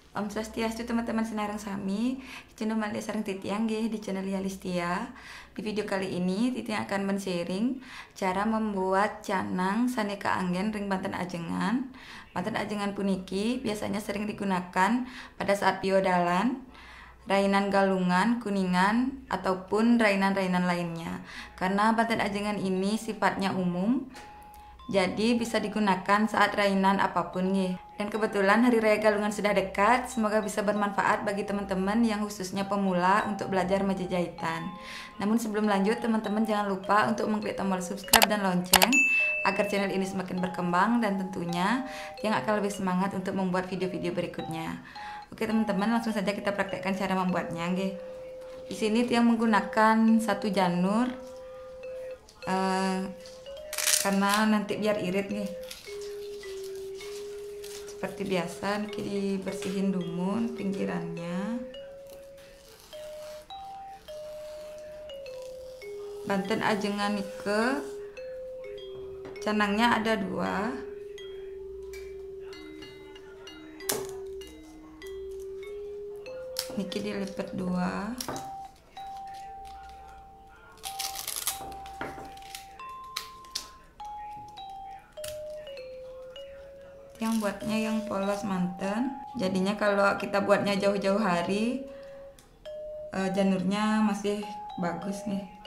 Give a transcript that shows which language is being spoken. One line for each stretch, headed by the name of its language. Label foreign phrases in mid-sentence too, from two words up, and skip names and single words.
Indonesian: Om Swastiastu teman-teman Senarang Sami, channel Malia Sareng Titiang di channel Yalistia. Di video kali ini Titiang akan men-sharing cara membuat canang saneka
Balinese: anggen ring
Indonesian: Banten Ajengan. Banten Ajengan puniki biasanya sering digunakan pada saat biodalan, rainan galungan, kuningan, ataupun rainan-rainan lainnya. Karena Banten Ajengan ini sifatnya umum, jadi bisa digunakan saat rainan apapun nih. Dan kebetulan Hari Raya Galungan sudah dekat, semoga bisa bermanfaat bagi teman-teman yang khususnya pemula untuk belajar meja jahitan. Namun sebelum lanjut, teman-teman jangan lupa untuk mengklik tombol subscribe dan lonceng agar channel ini semakin berkembang dan tentunya yang akan lebih semangat untuk membuat video-video berikutnya. Oke teman-teman, langsung saja kita praktekkan cara membuatnya nggih. Di sini Tiang menggunakan satu janur karena nanti biar irit nih. Seperti biasa dibersihin dumun pinggirannya. Banten Ajengan nike canangnya ada 2. Niki dilipat 2. Yang buatnya yang polos manten, jadinya kalau kita buatnya jauh-jauh hari janurnya masih bagus nih.